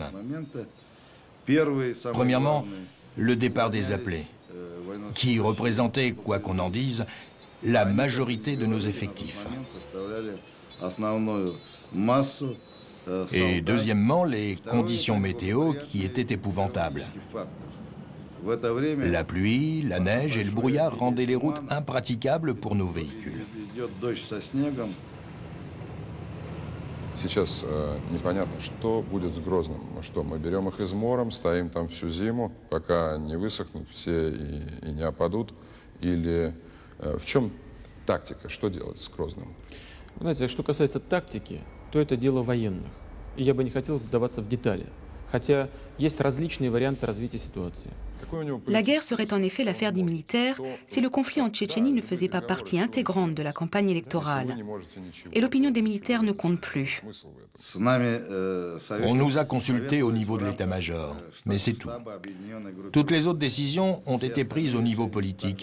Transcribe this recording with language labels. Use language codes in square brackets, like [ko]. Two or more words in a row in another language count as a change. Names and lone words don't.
[fr] Premièrement, le départ des appelés, qui représentait, quoi qu'on en dise, la majorité de nos effectifs. Et deuxièmement, les conditions météo qui étaient épouvantables. La pluie, la neige et le brouillard rendaient les routes impraticables pour nos véhicules. [ru] Сейчас непонятно, что будет с Грозным. Что, мы берем их измором, стоим там всю зиму, пока не высохнут все и не опадут? Или в чем тактика, что делать с Грозным? Знаете, что касается тактики, то это дело военных. И я бы не хотел вдаваться в детали. Хотя есть различные варианты развития ситуации. [fr] La guerre serait en effet l'affaire des militaires si le conflit en Tchétchénie ne faisait pas partie intégrante de la campagne électorale. Et l'opinion des militaires ne compte plus. On nous a consultés au niveau de l'état-major, mais c'est tout. Toutes les autres décisions ont été prises au niveau politique.